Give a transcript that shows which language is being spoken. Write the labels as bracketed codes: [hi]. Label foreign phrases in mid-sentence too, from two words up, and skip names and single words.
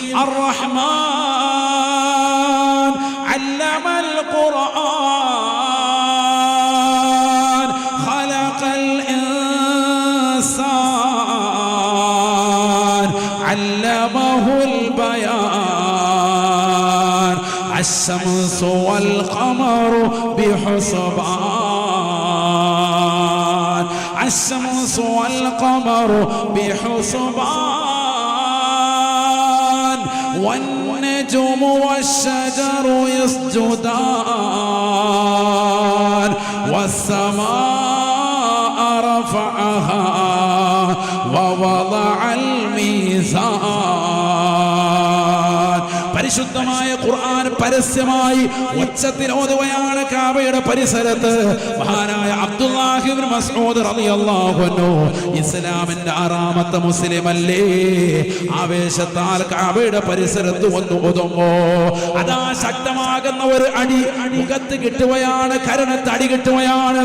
[ar] الرحمن علم القرآن خلق الإنسان علمه البيان الشمس والقمر بحسبان الشمس والقمر بحسبان والنجم والشجر يسجدان والسماء رفعها ووضع الميزان. [ml] പരിശുദ്ധമായ ഖുർആൻ പരസ്യമായി ഉച്ചത്തിൽ ഓതുകയാണ് കഅബയുടെ പരിസരത്ത്. മഹാനായ അബ്ദുല്ലാഹി ഇബ്നു മസ്ഊദ് [ar] رضي الله عنه [ml] ഇസ്ലാമിന്റെ ആറാമത്തെ മുസ്ലിം അല്ലേ? ആവേശത്താൽ കഅബയുടെ പരിസരത്ത് വന്നു ഓതുമ്പോ അതാ ശക്തമാകുന്ന ഒരു അടി മുഖത്ത് കിട്ടുകയാണ്, കരണത്ത് അടി കിട്ടുകയാണ്.